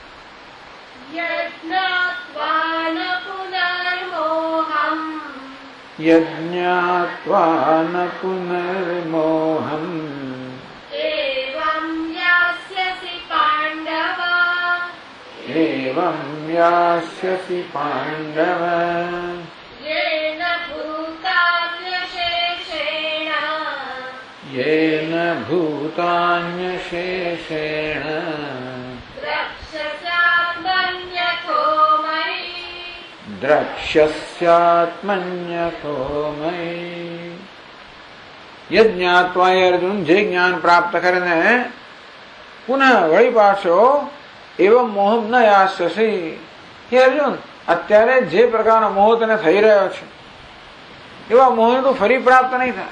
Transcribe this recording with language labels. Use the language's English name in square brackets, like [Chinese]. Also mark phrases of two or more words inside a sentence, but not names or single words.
[Sanskrit] यज्ञात्वा न पुनर्मोहम एवं यास्यसि पांडव येन भूतान्यशेषेण द्रक्ष्यस्यात्मन्यथो मयि. [Gujarati] યજ્ઞાત્વા અર્જુન, જે જ્ઞાન પ્રાપ્ત કરીને પુનઃ વળી પાછો એવં [Sanskrit] मोह न यास्यसी. [Gujarati] હે અર્જુન, અત્યારે જે પ્રકારનો મોહ તને થઈ રહ્યો છે એવા મોહ તો ફરી પ્રાપ્ત નહીં થાય.